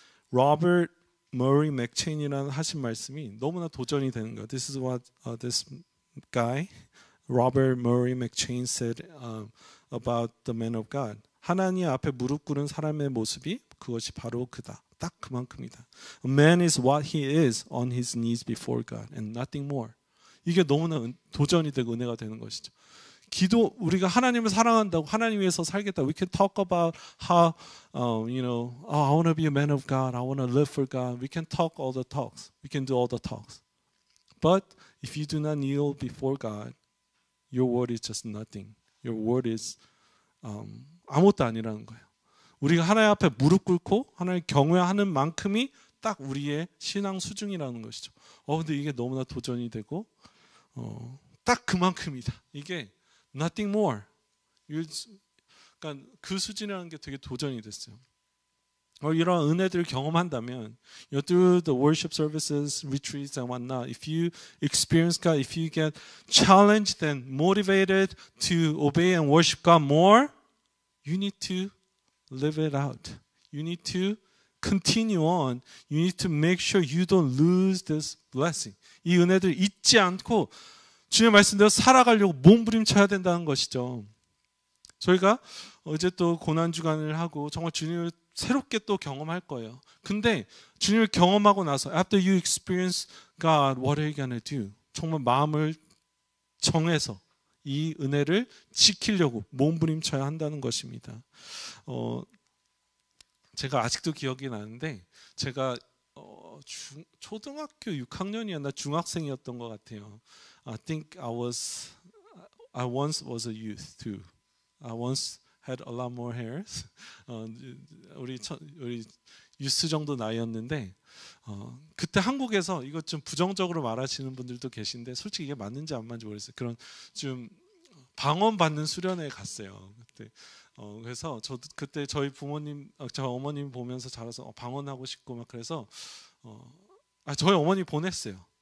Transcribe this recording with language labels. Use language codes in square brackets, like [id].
[ko] 로버트 머리 맥체인이라는 하신 말씀이 너무나 도전이 되는 거예요. [en] This is what this guy, Robert Murray McChain said about the man of God. [ko] 하나님 앞에 무릎 꿇은 사람의 모습이 그것이 바로 그다. 딱 그만큼이다. [en] A man is what he is on his knees before God and nothing more. [ko] 이게 너무나 도전이 되고 은혜가 되는 것이죠. 우리가 하나님을 사랑한다고 하나님 위해서 살겠다. [en] We can talk about how, I want to be a man of God. I want to live for God. We can talk all the talks. We can do all the talks. But if you do not kneel before God, your word is just nothing. Your word is [ko] 아무것도 아니라는 거예요. 우리가 하나님 앞에 무릎 꿇고 하나님 경외하는 만큼이 딱 우리의 신앙 수준이라는 것이죠. 근데 이게 너무나 도전이 되고 딱 그만큼이다. [en] 이게 nothing more. [ko] 그러니까 그 수준이라는 게 되게 도전이 됐어요. 이런 은혜들을 경험한다면 [en] through the worship services, retreats and whatnot, if you experience God, if you get challenged and motivated to obey and worship God more, you need to live it out. You need to continue on. You need to make sure you don't lose this blessing. [ko] 이 은혜들을 잊지 않고 주님의 말씀대로 살아가려고 몸부림쳐야 된다는 것이죠. 저희가 어제 또 고난주간을 하고 정말 주님을 새롭게 또 경험할 거예요. 근데 주님을 경험하고 나서 [en] after you experience God, what are you gonna do? [ko] 정말 마음을 정해서 이 은혜를 지키려고 몸부림쳐야 한다는 것입니다. 제가 아직도 기억이 나는데 제가 초등학교 6학년이었나 중학생이었던 것 같아요. [en] I think I once was a youth too. I once had a lot more hairs. [ko] 우리 유스 정도 나이였는데 그때 한국에서 이거 좀 부정적으로 말하시는 분들도 계신데 솔직히 이게 맞는지 안 맞는지 모르겠어요. 그런 좀 방언 받는 수련회에 갔어요. 그때 그래서 저도 그때 저희 부모님, 저 어머님 보면서 자라서 방언하고 싶고 막 그래서 저희 어머니 보냈어요.